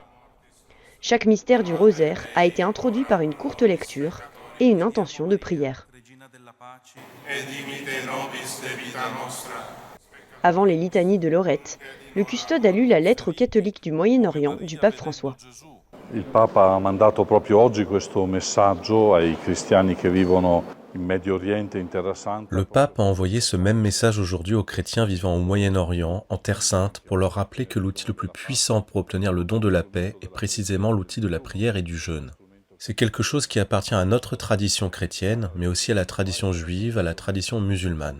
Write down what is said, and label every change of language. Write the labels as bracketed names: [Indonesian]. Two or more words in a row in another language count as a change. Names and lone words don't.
[French] Chaque mystère du rosaire a été introduit par une courte lecture et une intention de prière. Avant les litanies de Lorette, le custode a lu la lettre aux catholiques du Moyen-Orient du pape François. [Italian] Il Papa ha mandato proprio oggi questo messaggio ai cristiani che vivono in Medio Oriente e in Terra Santa. [French] Le pape a envoyé ce même message aujourd'hui aux chrétiens vivant au Moyen-Orient, en Terre Sainte, pour leur rappeler que l'outil le plus puissant pour obtenir le don de la paix est précisément l'outil de la prière et du jeûne. C'est quelque chose qui appartient à notre tradition chrétienne, mais aussi à la tradition juive, à la tradition musulmane.